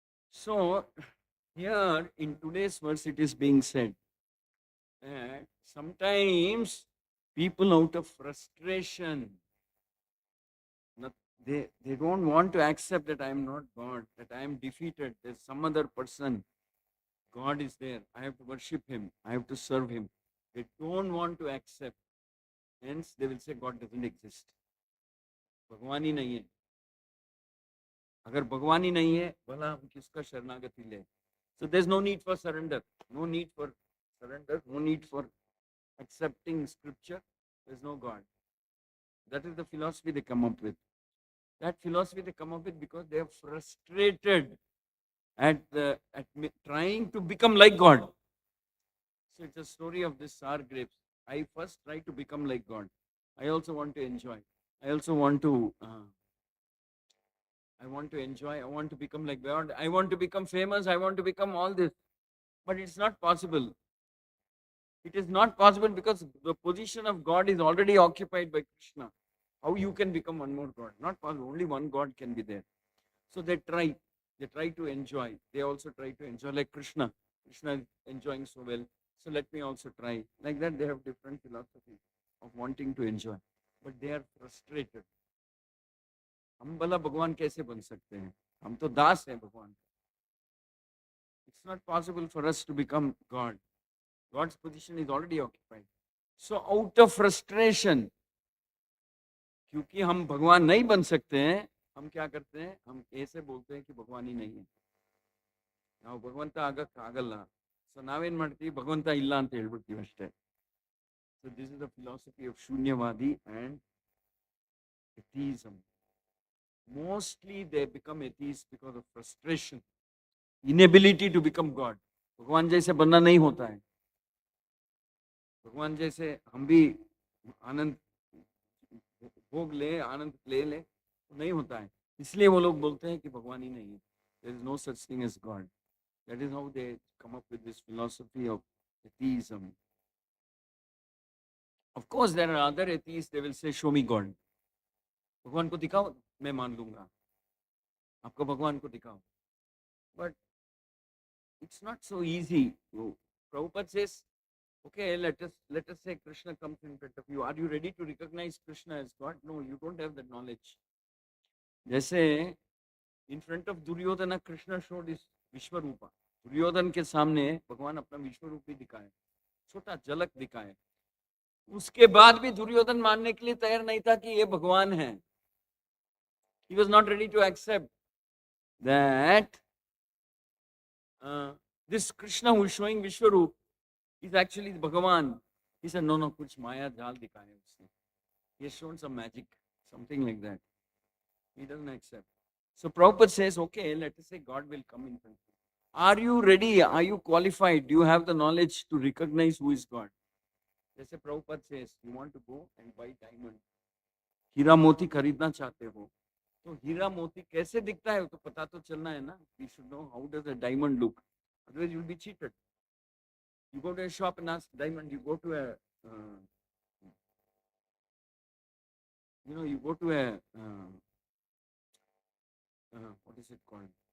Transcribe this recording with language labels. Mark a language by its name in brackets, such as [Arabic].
[English] So, here in today's verse, it is being said that sometimes people out of frustration, they don't want to accept that I am not God, that I am defeated, there's some other person. God is there. I have to worship Him. I have to serve Him. They don't want to accept. Hence, they will say God doesn't exist. [Hindi] भगवान ही नहीं है. अगर भगवान ही नहीं है, भला हम किसका शरणागति ले? [English] So there's no need for surrender. No need for surrender. No need for accepting scripture. There's no God. That is the philosophy they come up with. That philosophy they come up with because they are frustrated at trying to become like God. So it's a story of this sour grapes. I first try to become like God. I also want to enjoy. I also want to. I want to enjoy. I want to become like God. I want to become famous. I want to become all this. But it's not possible. It is not possible because the position of God is already occupied by Krishna. How you can become one more God? Not possible. Only one God can be there. So they try. They try to enjoy. They also try to enjoy like Krishna. Krishna is enjoying so well. So let me also try. Like that, they have different philosophies of wanting to enjoy. But they are frustrated. [Hindi] हम भला भगवान कैसे बन सकते हैं? हम तो दास हैं भगवान. [English] It's not possible for us to become God. God's position is already occupied. So out of frustration, [Hindi] क्योंकि हम भगवान नहीं बन सकते हैं, हम क्या करते हैं? हम ऐसे बोलते हैं कि भगवान ही नहीं है. [Kannada] ನಾವು ಭಗವಂತ ಆಗಲ್ಲ. ಸೊ ನಾವೇನ್ ಮಾಡ್ತೀವಿ? ಭಗವಂತ ಇಲ್ಲ ಅಂತ ಹೇಳ್ಬಿಡ್ತೀವಿ ಅಷ್ಟೇ. [English] So this is the philosophy of Shunyavadi and atheism. Mostly they become atheists because of frustration, inability to become God. [Hindi] भगवान जैसे बनना नहीं होता है. भगवान जैसे हम भी आनंद भोग ले, आनंद ले नहीं होता है. इसलिए वो लोग बोलते हैं कि भगवान ही नहीं है. [English] There is no such thing as God. That is how they come up with this philosophy of atheism. Of course, there are other atheists, they will say, show me God. [Hindi] भगवान को दिखाओ, मैं मान लूंगा. आपको भगवान को दिखाओ. [English] But it's not so easy. Prabhupada says, okay, let us say Krishna comes in front of you. Are you ready to recognize Krishna as God? No, you don't have that knowledge. जैसे in front of Duryodhana, Krishna showed his Vishwarupa. [Hindi] Duryodhan के सामने भगवान अपना विश्वरूप भी दिखाए, छोटा झलक दिखाए. उसके बाद भी दुर्योधन मानने के लिए तैयार नहीं था कि ये भगवान है. [English] He was not ready to accept that this Krishna who is showing Vishwarup He's actually Bhagavan. He said, no, [Hindi] kuch maya jal dikhaya usne. [English] He has shown some magic, something like that. He doesn't accept. So Prabhupada says, okay, let us say God will come in front of you. Are you ready? Are you qualified? Do you have the knowledge to recognize who is God? जैसे Prabhupada says, you want to go and buy diamond. [Hindi] हीरा मोती खरीदना चाहते हो तो हीरा मोती कैसे दिखता है तो पता तो चलना है ना. [English] We should know how does a diamond look. Otherwise you will be cheated. You go to a shop and ask diamond. You go to a you go to a what is it called?